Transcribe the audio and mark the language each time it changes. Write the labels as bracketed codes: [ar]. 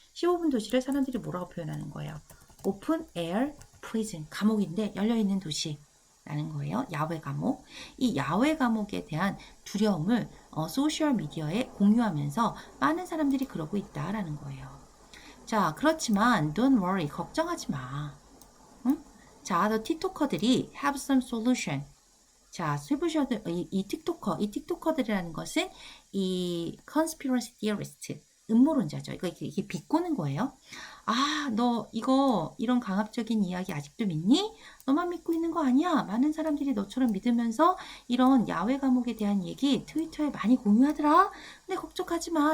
[ko] 15분 도시를 사람들이 뭐라고 표현하는 거예요? [en] 오픈 에어 프리즌. [ko] 감옥인데 열려있는 도시. 라는 거예요. 야외 감옥. 이 야외 감옥에 대한 두려움을 소셜 미디어에 공유하면서 많은 사람들이 그러고 있다라는 거예요. 자, 그렇지만 [en] don't worry. [ko] 걱정하지 마. 응? [en] 자, the 틱토커들이 have some solution. [ko] 자, 스위브셔들 이 틱토커들이라는 것은 이 [en] conspiracy theorist, [ko] 음모론자죠. 이게 비꼬는 거예요. 아, 너 이런 강압적인 이야기 아직도 믿니? 너만 믿고 있는 거 아니야? 많은 사람들이 너처럼 믿으면서 이런 야외 감옥에 대한 얘기 트위터에 많이 공유하더라. 근데 걱정하지 마.